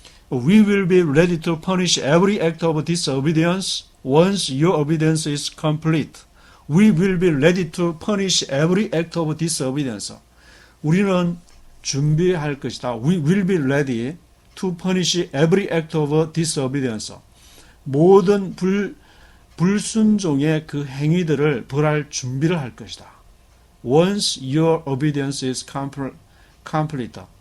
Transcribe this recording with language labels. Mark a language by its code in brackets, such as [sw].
[en] We will be ready to punish every act of disobedience once your obedience is complete. We will be ready to punish every act of disobedience. [ko] 우리는 준비할 것이다. [en] We will be ready to punish every act of disobedience. [ko] 모든 불순종의 그 행위들을 벌할 준비를 할 것이다. [en] Once your obedience is complete.